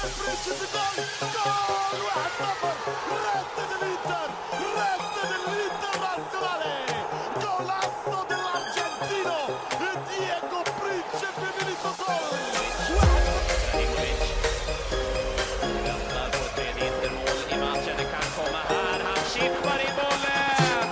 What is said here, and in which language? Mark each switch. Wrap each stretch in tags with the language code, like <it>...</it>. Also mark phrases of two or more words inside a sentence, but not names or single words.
<it>vince gol! Gol! 1-0! Rete dell'Inter! Rete dell'Internazionale! Golazo dell'argentino! Diego Principe Milito gol!</it> <sv>Väntar på ett tredje mål i matchen. Det kan komma här. Han chippar i bollen!</sv>